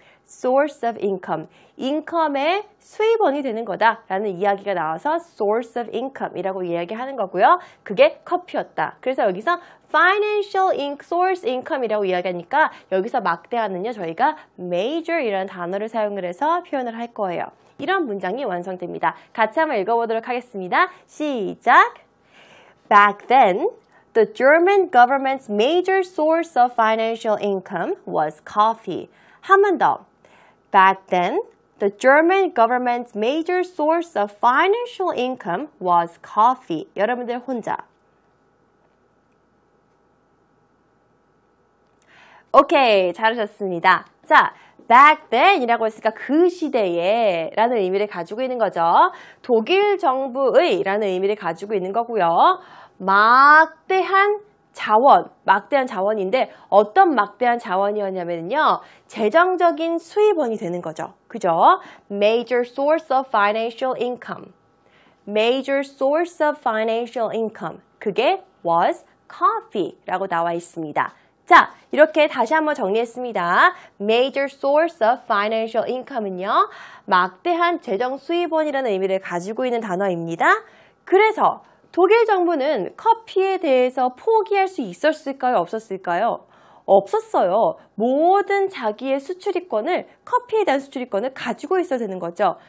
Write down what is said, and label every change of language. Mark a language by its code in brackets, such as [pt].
[ko] source of income, 인컴의 수입원이 되는 거다라는 이야기가 나와서 source of income이라고 이야기하는 거고요. 그게 커피였다. 그래서 여기서 financial source income이라고 이야기하니까 여기서 막대한은요 저희가 major이라는 단어를 사용을 해서 표현을 할 거예요. 이런 문장이 완성됩니다. 같이 한번 읽어보도록 하겠습니다. 시작! [en] Back then, the German government's major source of financial income was coffee. [ko] 한 번 더. [en] Back then, the German government's major source of financial income was coffee. [ko] 여러분들 혼자. 오케이, 잘하셨습니다. 자, back then 이라고 했으니까 그 시대에 라는 의미를 가지고 있는 거죠. 독일 정부의 라는 의미를 가지고 있는 거고요. 막대한 자원인데 어떤 막대한 자원이었냐면요. 재정적인 수입원이 되는 거죠. 그죠? [en] Major source of financial income. Major source of financial income. [ko] 그게 [en] was coffee [ko] 라고 나와 있습니다. 자, 이렇게 다시 한번 정리했습니다. [en] Major source of financial income은요. [ko] 막대한 재정 수입원이라는 의미를 가지고 있는 단어입니다. 그래서 독일 정부는 커피에 대해서 포기할 수 있었을까요? 없었을까요? 없었어요. 모든 자기의 수출입권을, 커피에 대한 수출입권을 가지고 있어야 되는 거죠.